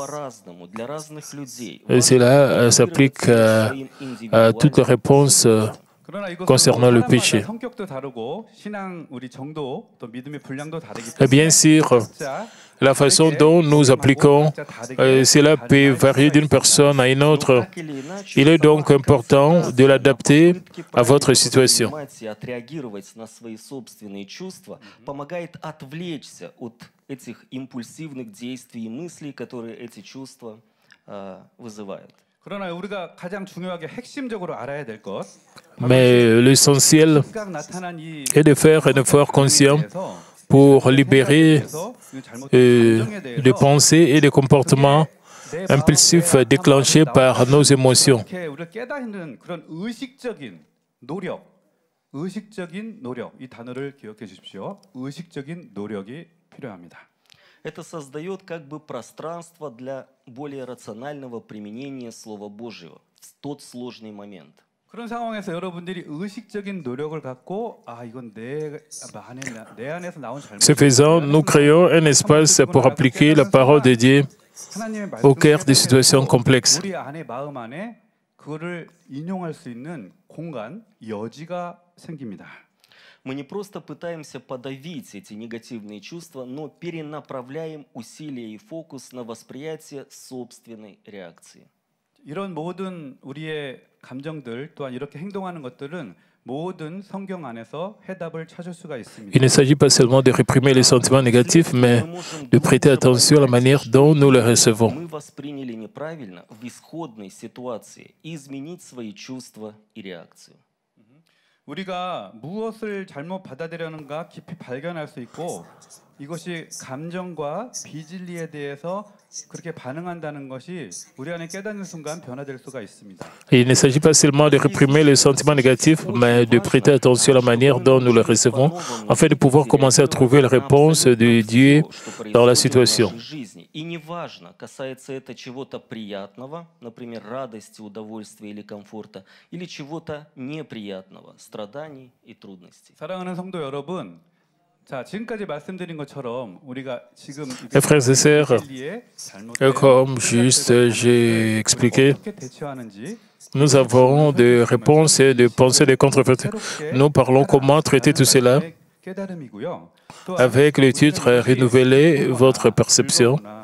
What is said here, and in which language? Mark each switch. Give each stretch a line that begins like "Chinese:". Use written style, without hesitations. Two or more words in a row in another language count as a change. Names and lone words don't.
French: Cela s'applique à toutes les réponses concernant le péché. Et bien sûr, la façon dont nous appliquons, cela peut varier d'une personne à une autre. Il est donc important de l'adapter à votre situation.
Russian: Этих импульсивных действий и мыслей, которые эти чувства вызывают.
French: Mais l'essentiel est de faire un effort conscient pour libérer des pensées et des comportements impulsifs déclenchés par nos émotions.
Russian: Это создает как бы пространство для более рационального применения Слова Божьего в тот сложный момент.
Korean: 그런 상황에서 여러분들이 의식적인 노력을 갖고 이건 내 안에서 나온 잘못.
French: Ce faisant, nous créons un espace pour appliquer la parole de Dieu au cœur des situations complexes.
Korean: 우리 안에 마음 안에 그거를 인용할 수 있는 공간, 여지가 생깁니다.
Russian: Мы не просто пытаемся подавить эти негативные чувства, но перенаправляем усилия и фокус на восприятие собственной реакции.
Korean: 이런 모든 우리의 감정들 또한 이렇게 행동하는 것들은 모든 성경 안에서 해답을 찾을 수가 있습니다.
French: Il ne s'agit pas seulement de réprimer les sentiments négatifs, mais de prêter attention à la manière dont nous les recevons.
Russian: Мы восприняли неправильно в исходной ситуации и изменить свои чувства и реакцию.
Korean: 우리가 무엇을 잘못 받아들였는가 깊이 발견할 수 있고 이것이 감정과 비진리에 대해서 그렇게 반응한다는 것이 우리 안에 깨닫는 순간 변화될 수가 있습니다.
French: Il ne s'agit pas seulement de réprimer les sentiments négatifs, mais de prêter attention à la manière dont nous les recevons, afin de pouvoir commencer à trouver la réponse de Dieu dans la situation.
Russian: И неважно, касается это чего-то приятного, например, радости, удовольствия или комфорта, или чего-то неприятного, страданий и трудностей.
Korean: 사랑하는 성도 여러분, 자, 지금까지 말씀드린 것처럼 우리가 지금
French: Frères et sœurs, comme juste j'ai expliqué, nous avons des réponses et des pensées des controverses. Nous parlons comment traiter tout cela avec le titre « Renouveler votre perception ».